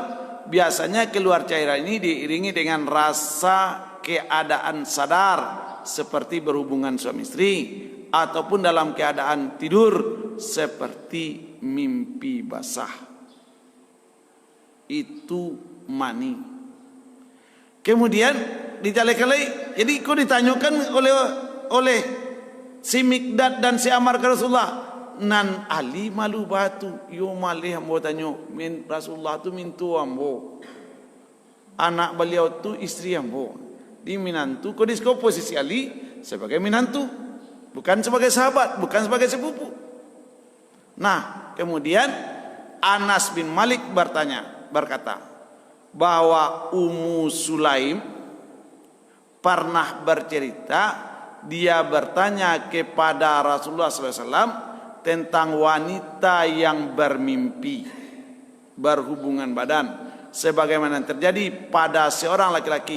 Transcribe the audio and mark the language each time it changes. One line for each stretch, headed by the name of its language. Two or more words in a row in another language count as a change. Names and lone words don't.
Indonesian: Biasanya keluar cairan ini diiringi dengan rasa keadaan sadar, seperti berhubungan suami istri, ataupun dalam keadaan tidur seperti mimpi basah. Itu mani. Kemudian dicalekan lagi. Jadi kau ditanyakan oleh si Miqdad dan si Amar ke Rasulullah,
Minangkabau: nan Ali malu batu, yo malih ambo tanya, Rasulullah tu mintu ambo, anak beliau tu istri ambo, di minantu. Kau disko posisi Ali sebagai minantu, bukan sebagai sahabat, bukan sebagai sepupu.
Indonesian: Nah, kemudian Anas bin Malik berkata bahwa Ummu Sulaim pernah bercerita, dia bertanya kepada Rasulullah SAW tentang wanita yang bermimpi berhubungan badan sebagaimana terjadi pada seorang laki-laki.